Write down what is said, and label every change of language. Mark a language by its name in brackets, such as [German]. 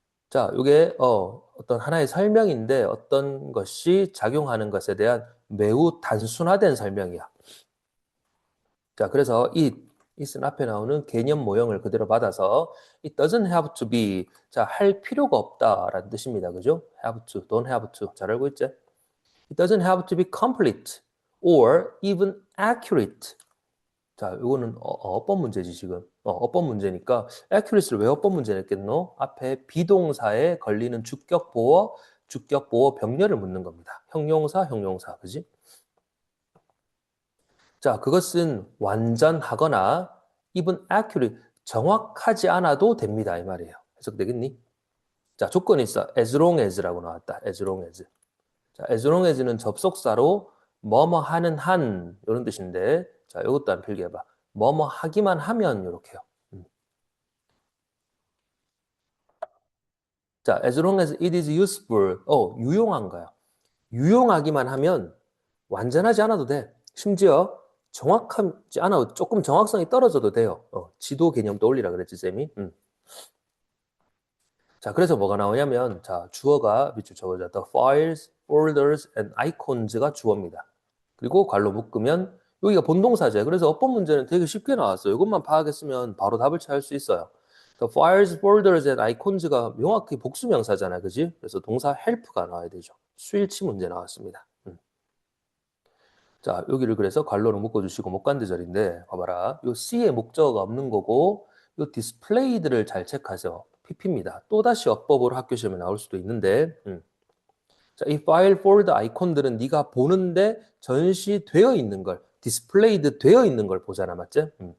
[Korean] 자, 이게 어떤 하나의 설명인데 어떤 것이 작용하는 것에 대한 매우 단순화된 설명이야. 자, 그래서 it은 앞에 나오는 개념 모형을 그대로 받아서 [English] it doesn't have to be, [Korean] 자, 할 필요가 없다라는 뜻입니다. 그죠? [English] have to, don't have to. [Korean] 잘 알고 있지? [English] It doesn't have to be complete or even accurate. [Korean] 자, 이거는 어법 문제지 지금. 어법 문제니까 accuracy를 왜 어법 문제 냈겠노? 앞에 비동사에 걸리는 주격 보어 병렬을 묻는 겁니다. 형용사, 그지? 자, 그것은 완전하거나 [English] even accurate, [Korean] 정확하지 않아도 됩니다. 이 말이에요. 해석되겠니? 자, 조건이 있어. [English] as long as라고 [Korean] 나왔다. [English] as long as. [Korean] 자, [English] as long as [Korean] 는 접속사로 뭐뭐 하는 한 이런 뜻인데, 자, 이것도 한번 필기해봐. 뭐뭐 하기만 하면 이렇게요. 자, [English] as long as it is useful, [Korean] 유용한 거야. 유용하기만 하면 완전하지 않아도 돼. 심지어 정확하지 않아도 조금 정확성이 떨어져도 돼요. 지도 개념 떠올리라 그랬지, 쌤이. 자, 그래서 뭐가 나오냐면, 자, 주어가 밑줄 쳐보자. [English] The files, folders, and icons가 [Korean] 주어입니다. 그리고 괄호 묶으면 여기가 본동사제. 그래서 어법 문제는 되게 쉽게 나왔어요. 이것만 파악했으면 바로 답을 찾을 수 있어요. [English] The files, folders, and icons가 [Korean] 명확히 복수명사잖아, 그지? 그래서 동사 help가 나와야 되죠. 수일치 문제 나왔습니다. 자, 여기를 그래서 괄호로 묶어주시고 목간대절인데 봐봐라. 요 C의 목적어가 없는 거고 요 displayed를 잘 체크하세요. PP입니다. 또다시 어법으로 학교 시험에 나올 수도 있는데 자, 이 파일, 폴더, 아이콘들은 네가 보는데 전시되어 있는 걸, 디스플레이드 되어 있는 걸 보잖아, 맞지?